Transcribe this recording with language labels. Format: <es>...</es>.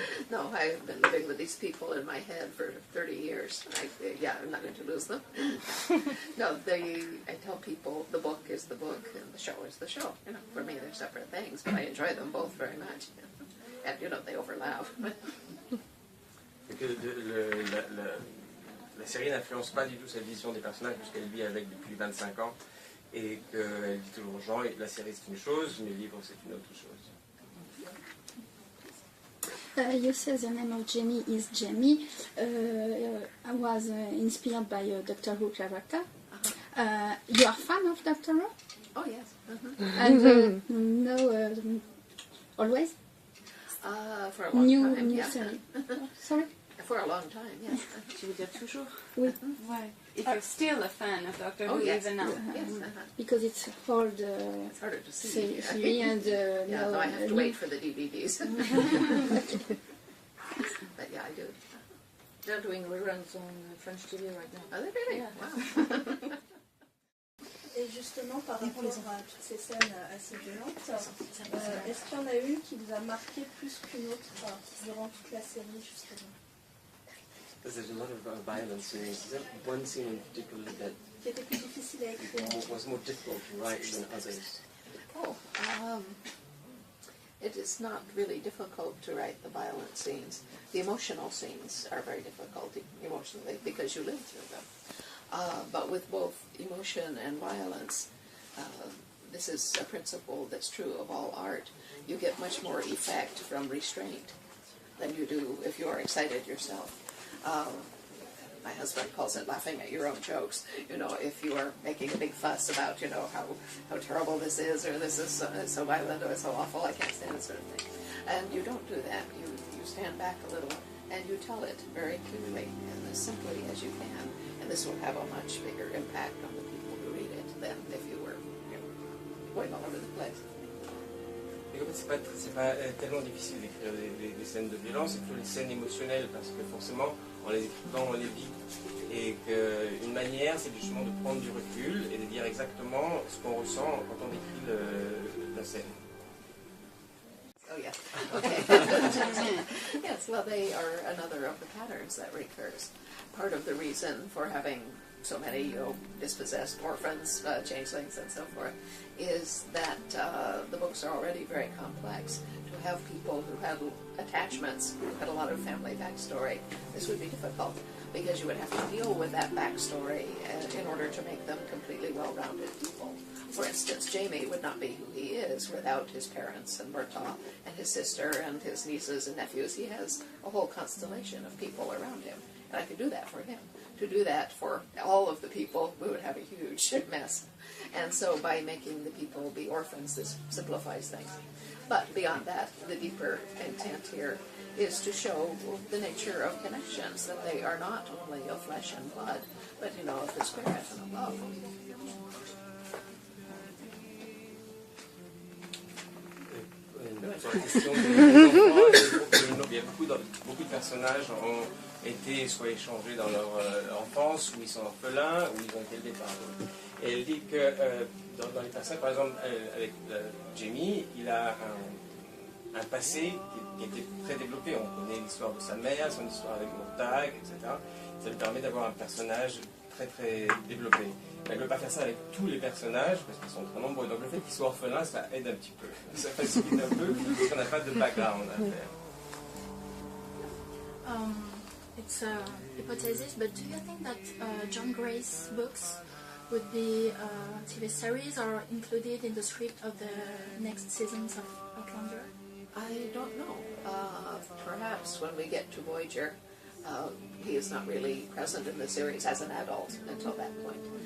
<en>No, I've been living with these people in my head for 30 years. I'm not going to lose them. No, I tell people the book is the book and the show is the show. For me they're separate things, but I enjoy them both very much. And they overlap.</en> <fr>Et que la série n'influence pas du tout sa vision des personnages puisqu'elle vit avec depuis 25 ans et qu'elle dit toujours aux gens la série c'est une chose mais le livre c'est une autre chose.</fr> <en>You say the name of Jamie is Jamie. I was inspired by a Doctor Who character. You are fan of Doctor Who? Oh yes. And no, always? For a long time, New yeah. series. Sorry? For a long time, yes.</en> <fr>Tu veux dire toujours? Oui. Ouais.</fr> <en>If you're still a fan of Doctor Who yes. even now. Yes, Because it's hard It's harder to see. series and Yeah, no, I have to wait for the DVDs. But yeah, I do. They're doing reruns on French TV right now. Are they really? Yeah. Wow.</en> <fr>Et justement, par rapport à toutes ces scènes assez violentes, est-ce qu'il y en a une qui vous a marqué plus qu'une autre durant toute la série, justement?</fr> <en>There's a lot of violence scenes. Is there one scene in particular that</en> <fr>Qui était plus difficile à écrire?</fr> <en>was more difficult to write than others? Oh, it is not really difficult to write the violent scenes. The emotional scenes are very difficult emotionally because you live through them. But with both emotion and violence, this is a principle that's true of all art. You get much more effect from restraint than you do if you are excited yourself. My husband calls it laughing at your own jokes. If you are making a big fuss about, how terrible this is, or this is so violent, or so awful, I can't stand it, sort of thing. And you don't do that. You stand back a little, and you tell it very clearly and as simply as you can. And this will have a much bigger impact on the people who read it than if you were going all over the place.</en> <fr>Et en fait, c'est pas tellement difficile d'écrire des scènes de violence, c'est plutôt les scènes émotionnelles, parce que forcément, en les écrivant, on les vit. Et qu'une manière, c'est justement de prendre du recul et de dire exactement ce qu'on ressent quand on écrit la scène.</fr> <en>Oh, yeah. Okay. Yes, well, they are another of the patterns that recurs. Part of the reason for having so many dispossessed orphans, changelings, and so forth, is that the books are already very complex. To have people who had attachments, who had a lot of family backstory, this would be difficult because you would have to deal with that backstory in order to make them completely well-rounded people. For instance, Jamie would not be who he is without his parents and Murtaugh and his sister and his nieces and nephews. He has a whole constellation of people around him, and I could do that for him. To do that for all of the people, we would have a huge mess. And so by making the people be orphans, this simplifies things. But beyond that, the deeper intent here is to show the nature of connections, that they are not only of flesh and blood, but, of the spirit and of love.</en> <fr>Sur la question des enfants, il y a beaucoup de personnages ont été soit échangés dans leur enfance, ou ils sont orphelins, ou ils ont été élevés par eux. Et elle dit que dans les personnages, par exemple, avec Jamie, il a un passé qui était très développé. On connaît l'histoire de sa mère, son histoire avec Murtaugh, etc. Ça lui permet d'avoir un personnage très très développé. Elle ne veut pas faire ça avec tous les personnages parce qu'ils sont très nombreux. Donc le fait qu'ils soient orphelins, ça aide un petit peu. Ça facilite un peu parce qu'on n'a pas de background à faire.</fr> <en>It's a hypothesis, but do you think that John Gray's books would be TV series or included in the script of the next seasons of Outlander? I don't know. Perhaps when we get to Voyager, he is not really present in the series as an adult until that point.</en>